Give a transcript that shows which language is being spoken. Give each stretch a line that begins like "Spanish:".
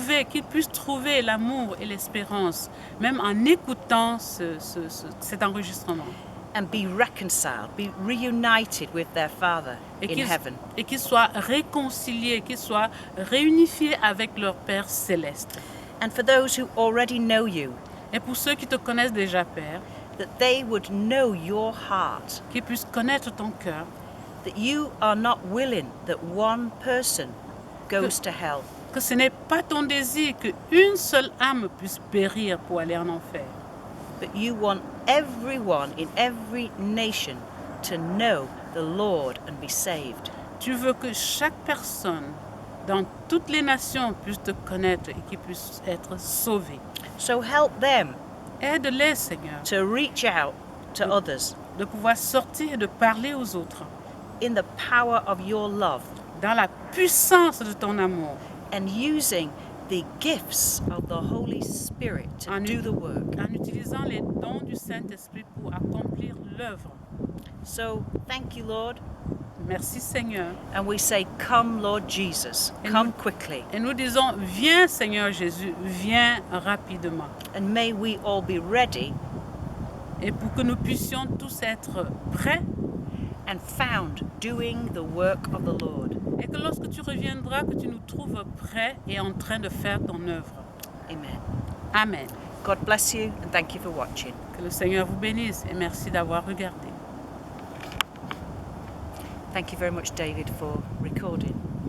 French: qu'ils puissent trouver l'amour et l'espérance, même en écoutant cet enregistrement.
English: And be reconciled, be reunited with their Father
French: Et
English: in heaven.
French: qu'ils soient réconciliés, qu'ils soient réunifiés avec leur Père céleste.
English: And for those who already know you,
French: Et pour ceux qui te connaissent déjà, Père,
English: that they would know your heart,
French: qu'ils puissent connaître ton cœur,
English: that you are not willing that one person goes to hell,
French: que ce n'est pas ton désir qu'une seule âme puisse périr pour aller en enfer,
English: but you want everyone in every nation to know the Lord and be saved.
French: Tu veux que chaque personne dans toutes les nations puisse te connaître et qui puisse être sauvée.
English: So help them
French: Aide-les, Seigneur,
English: to reach out to others
French: de pouvoir sortir et de parler aux autres
English: in the power of your love
French: dans la puissance de ton amour,
English: and using the gifts of the Holy Spirit to
French: En-
English: do the work.
French: en utilisant les dons du Saint-Esprit pour accomplir l'œuvre.
English: So thank you, Lord.
French: Merci, Seigneur.
English: And we say, come, Lord Jesus, And come we- quickly.
French: Et nous disons, viens, Seigneur Jésus, viens rapidement.
English: And may we all be ready
French: Et pour que nous puissions tous être prêts
English: and found doing the work of the Lord.
French: et que lorsque tu reviendras, que tu nous trouves prêts et en train de faire ton œuvre.
English: Amen. Amen. God bless you and thank you for watching.
French: Que le Seigneur vous bénisse et merci d'avoir regardé.
English: Thank you very much, David, for recording.